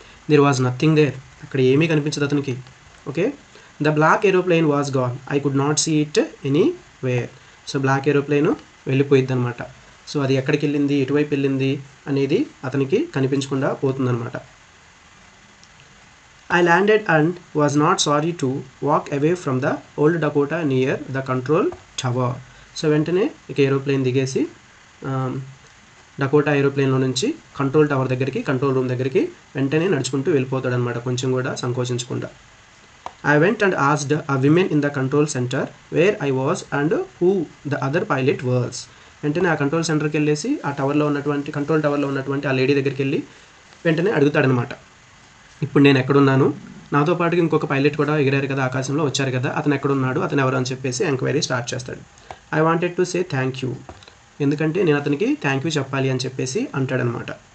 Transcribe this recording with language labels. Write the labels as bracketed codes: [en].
[en] there was nothing there, [te] అక్కడ ఏమీ కనిపించదు అతనికి. [en] Okay, the black aeroplane was gone. I could not see it anywhere. So black aeroplane [te] వెళ్ళిపోయిద్ది అనమాట. So అది ఎక్కడికి వెళ్ళింది, ఎటువైపు వెళ్ళింది అనేది అతనికి కనిపించకుండా పోతుందన్నమాట. [en] I landed and was not sorry to walk away from the old Dakota near the control tower. [te] So వెంటనే ఇక ఏరోప్లేన్ దిగేసి డకోటా ఏరోప్లేన్లో నుంచి కంట్రోల్ టవర్ దగ్గరికి, కంట్రోల్ రూమ్ దగ్గరికి వెంటనే నడుచుకుంటూ వెళ్ళిపోతాడు అనమాట, కొంచెం కూడా సంకోచించకుండా. [en] I went and asked a woman in the control center where I was and who the other pilot was. [te] వెంటనే ఆ కంట్రోల్ సెంటర్కి వెళ్ళేసి ఆ టవర్లో ఉన్నటువంటి కంట్రోల్ టవర్లో ఉన్నటువంటి ఆ లేడీ దగ్గరికి వెళ్ళి వెంటనే అడుగుతాడనమాట, ఇప్పుడు నేను ఎక్కడున్నాను, నాతో పాటు ఇంకొక పైలట్ కూడా ఎగిరారు కదా ఆకాశంలో, వచ్చారు కదా, అతను ఎక్కడున్నాడు, అతను ఎవరు అని చెప్పేసి ఎంక్వైరీ స్టార్ట్ చేస్తాడు. [en] I wanted to say thank you, [te] ఎందుకంటే నేను అతనికి థ్యాంక్ యూ చెప్పాలి అని చెప్పేసి అంటాడనమాట.